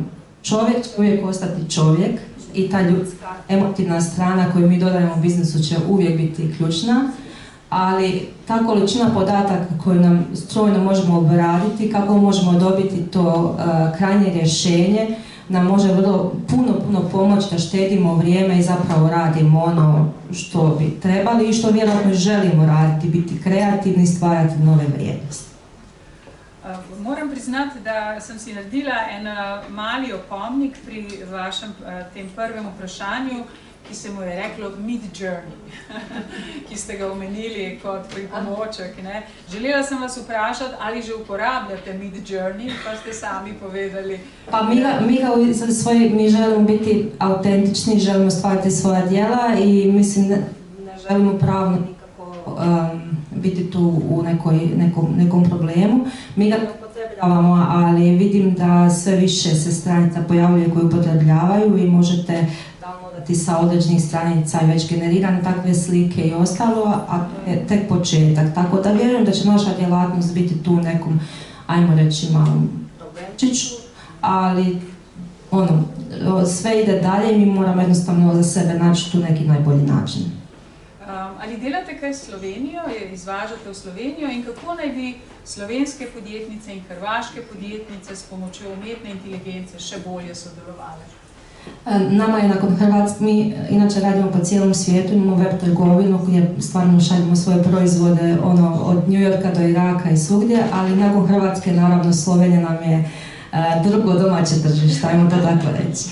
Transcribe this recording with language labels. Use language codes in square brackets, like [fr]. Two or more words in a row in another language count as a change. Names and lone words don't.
[hr] Čovjek će uvijek ostati čovjek i ta ljudska emotivna strana koju mi dodajemo u biznisu će uvijek biti ključna, ali ta količina podataka koju nam strojno možemo obraditi, kako možemo dobiti to krajnje rješenje, nam može puno pomoći da štedimo vrijeme i zapravo radimo ono što bi trebali i što vjerojatno želimo raditi, biti kreativni, stvarati nove vrijednosti. [sl] Moram priznati, da sem si naredila en mali opomnik pri vašem tem prvem vprašanju, ki se mu je reklo Midjourney, ki ste ga omenili kot pripomoček. Želela sem vas vprašati, ali že uporabljate Midjourney, pa ste sami povedali. [hr] Pa mi želimo biti autentični, želimo stvarati svoja djela i mislim ne želimo pravno nikako biti tu u nekom problemu. Mi ga upotrebljavamo, ali vidim da sve više se stranica pojavljuje koje upotrebljavaju i možete downloadati sa određenih stranica i već generirane takve slike i ostalo, a to je tek početak. Tako da vjerujem da će naša djelatnost biti tu nekom, ajmo reći, malom problemčiću, ali sve ide dalje i mi moramo jednostavno za sebe naći tu neki najbolji način. [sl] Ali delate kaj s Slovenijo, izvažate v Slovenijo in kako naj bi slovenske podjetnice in hrvaške podjetnice s pomočjo umetne inteligence še bolje sodelovale? [hr] Nama je nakon Hrvatske, mi inače radimo po cijelom svijetu, imamo web trgovinu gdje stvarno šaljemo svoje proizvode od New Yorka do Iraka i svugdje, ali nakon Hrvatske naravno Slovenija nam je drugo domaće tržište, ajmo to tako reći.